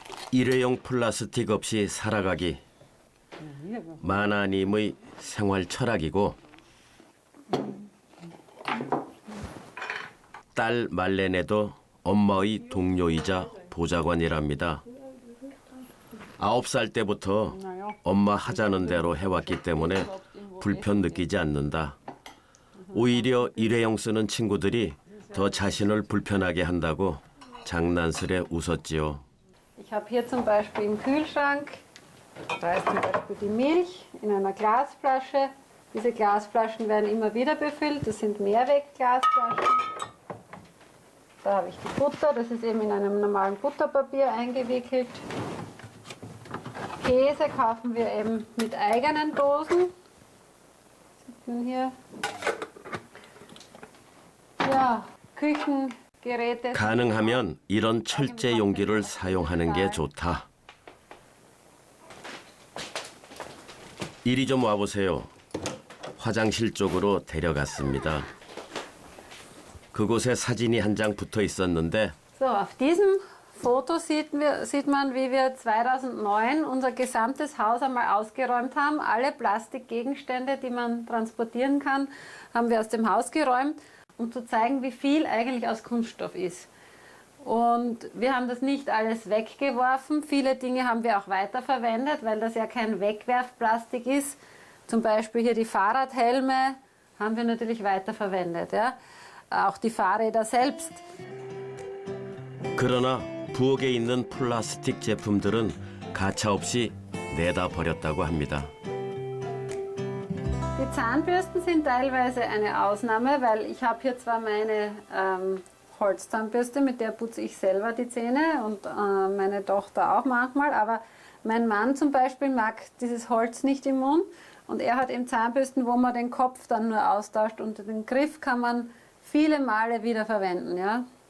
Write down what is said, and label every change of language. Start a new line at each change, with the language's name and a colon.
Korean: 일회용 플라스틱 없이 살아가기. 마나님의 생활 철학이고 딸 말레네도 엄마의 동료이자 보좌관이랍니다. 9살 때부터 엄마 하자는 대로 해왔기 때문에 불편 느끼지 않는다. 오히려 일회용 쓰는 친구들이 더 자신을 불편하게 한다고 장난스레 웃었지요.
German: Ich habe hier zum Beispiel im Kühlschrank, da ist zum Beispiel die Milch in einer Glasflasche. Diese Glasflaschen werden immer wieder befüllt, das sind Mehrwegglasflaschen. Da habe ich die Butter, das ist eben in einem normalen Butterpapier eingewickelt. Käse kaufen wir eben mit eigenen Dosen. Sieht man hier. Ja, Küchengeräte.
Korean: 가능하면 이런 철제 용기를 사용하는 게 좋다. 이리 좀 와보세요. 화장실 쪽으로 데려갔습니다. 그곳에 사진이 한 장 붙어 있었는데
German: So, auf diesem Foto sieht man, wie wir 2009 unser gesamtes Haus einmal ausgeräumt haben. Alle Plastikgegenstände, die man transportieren kann, haben wir aus dem Haus geräumt, um zu zeigen, wie viel eigentlich aus Kunststoff ist. Und wir haben das nicht alles weggeworfen. Viele Dinge haben wir auch weiterverwendet, weil das ja kein Wegwerfplastik ist. Zum Beispiel hier die Fahrradhelme haben wir natürlich weiterverwendet. Ja? Auch die Fahrräder selbst.
Korean: 그러나 부엌에 있는 플라스틱 제품들은 가차없이 내다 버렸다고 합니다.
German: Die Zahnbürsten sind teilweise eine Ausnahme, weil ich habe hier zwar meine Holzzahnbürste, mit der putze ich selber die Zähne und meine Tochter auch manchmal, aber mein Mann zum Beispiel mag dieses Holz nicht im Mund und er hat eben Zahnbürsten, wo man den Kopf dann nur austauscht und den Griff kann man viele Male wieder verwenden. Ja?